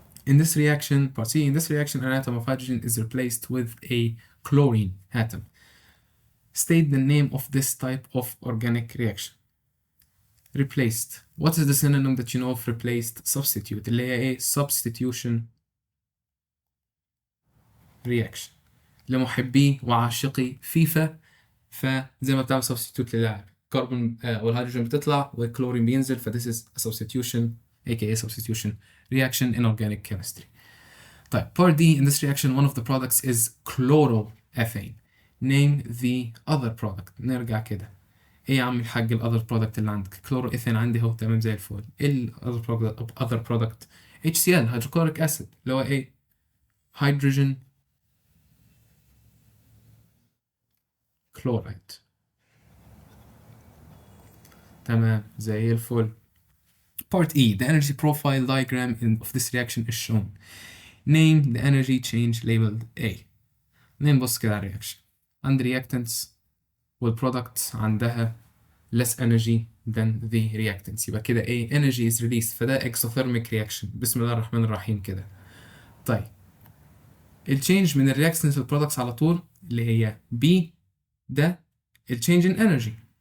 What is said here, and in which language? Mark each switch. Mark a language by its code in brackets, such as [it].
[en] In this reaction, part C, in this reaction, an atom of hydrogen is replaced with a chlorine atom. State the name of this type of organic reaction. Replaced. What is the synonym that you know of replaced? Substitute. [ar] اللي هي ايه؟ substitution reaction. لمحبي وعاشقي فيفا، فزي ما بتعمل substitute للاعب، كربون والهيدروجين بتطلع والكلورين بينزل، ف [en] this is a substitution aka substitution reaction in organic chemistry. طيب part D. In this reaction one of the products is chloroethane. Name the other product. [ar] نرجع كده. ايه يا عم الحاج ال other product اللي عندك؟ chloroethane عندي اهو تمام زي الفل. [en] ايه ال other product HCl hydrochloric acid اللي هو ايه؟ hydrogen chloride. [ar] تمام زي الفل. Part E. [en] The energy profile diagram of this reaction is shown. Name the energy change labeled A. [ar] نبص كده على الرياكشن. عند reactants والproducts عندها [en] less energy than the reactants، [ar] يبقى كده A energy is released، فده exothermic reaction. بسم الله الرحمن الرحيم كده. طيب التشينج من الرياكتنس للبرودكتس على طول اللي هي B، ده التشينج in energy.